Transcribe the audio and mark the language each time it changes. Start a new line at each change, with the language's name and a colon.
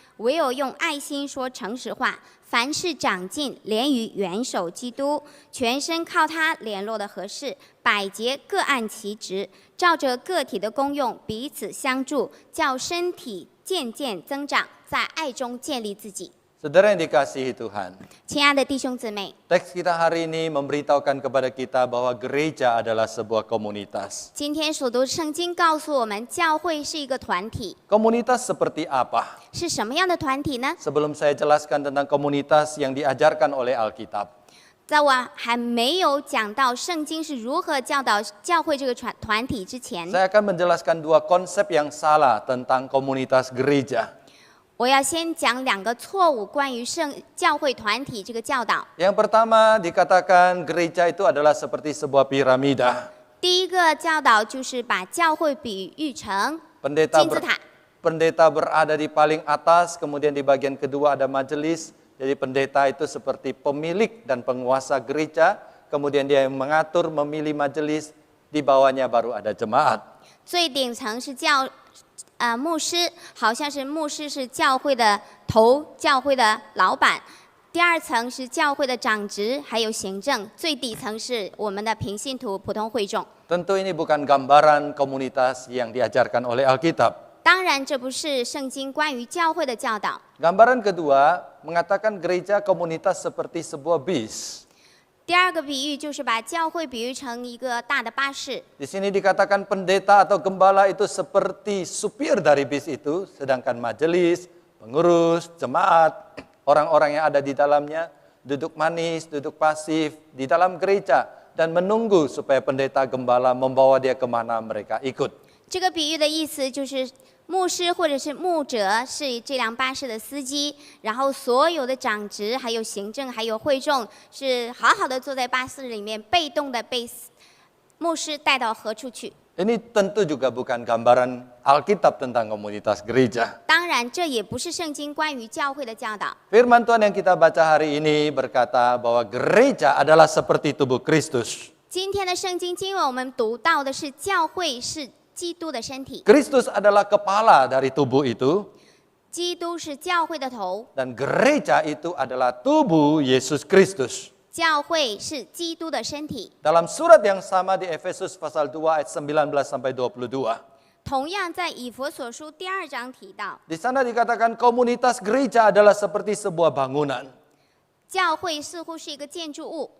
Chinese: 唯有用爱心说诚实话，凡事长进，连于元首基督，全身靠他联络的合适，百节各按其职，照着个体的功用彼此相助，叫身体渐渐增长，在爱中建立自己。
Indonesian: Saudara yang dikasihi Tuhan,
Chinese: 亲爱的弟兄姊妹，
Indonesian: teks kita hari ini memberitahukan kepada kita bahwa gereja adalah sebuah komunitas.
Chinese: 今天所读圣经告诉我们，教会是一个团体，
Indonesian: Komunitas seperti apa?
Chinese: 是什么样的团体呢？
Indonesian: Sebelum saya jelaskan tentang komunitas yang diajarkan oleh Alkitab,
Chinese: 在我还没有讲到圣经是如何教导教会这个团体之前，
Indonesian: saya akan menjelaskan dua konsep yang salah tentang komunitas gereja.
Chinese: 我要先讲两个错误关于教会团体这个教导。
Indonesian: Yang pertama dikatakan gereja itu adalah seperti sebuah piramida.
Chinese: 第一个教导就是把教会比喻成
Indonesian: Pendeta
Chinese: 金字塔。
Indonesian: pendeta berada di paling atas, kemudian di bagian kedua ada majelis. Jadi pendeta itu seperti pemilik dan penguasa gereja, kemudian dia yang mengatur, memilih majelis, di bawahnya baru ada jemaat.
Chinese: 最顶层是牧师，好像是牧师是教会的头，教会的老板。第二层是教会的长职，还有行政。最底层是我们的平信徒、普通会众。
Indonesian: Tentu ini bukan gambaran komunitas yang diajarkan oleh Alkitab.
Chinese: 当然，这不是圣经关于教会的教导。
Indonesian: Gambaran kedua mengatakan gereja komunitas seperti sebuah bis.
Chinese: 第二个比喻就是把教会比喻成一个大的巴士。
Indonesian: Di sini dikatakan pendeta atau gembala itu seperti supir dari bis itu, sedangkan majelis, pengurus, jemaat, orang-orang yang ada di dalamnya duduk manis, duduk pasif di dalam gereja dan menunggu supaya pendeta gembala membawa dia kemana mereka ikut.
Chinese: 这个比喻的意思就是牧师或者是牧者是这辆巴士的司机，然后所有的长职、还有行政、还有会众是好好的坐在巴士里面，被动的被牧师带到何处去。
Indonesian: Ini tentu juga bukan gambaran Alkitab tentang komunitas gereja.
Chinese: 当然，这也不是圣经关于教会的教导。
Indonesian: Firman Tuhan yang kita baca hari ini berkata bahwa gereja adalah seperti tubuh Kristus.
Chinese: 今天的圣经经文我们读到的是教会是基督的身体，
Indonesian: Kristus adalah kepala dari tubuh itu.
Chinese: 基督是教会的头，
Indonesian: Dan gereja itu adalah tubuh Yesus Kristus.
Chinese: 教会是基督的身体。
Indonesian: Dalam surat yang sama di Efesus pasal 2 ayat 19 sampai 22.
Chinese: 同样在以弗所书第2章提到，
Indonesian: Di sana dikatakan komunitas gereja adalah seperti sebuah bangunan.
Chinese: 教会似乎是一个建筑物，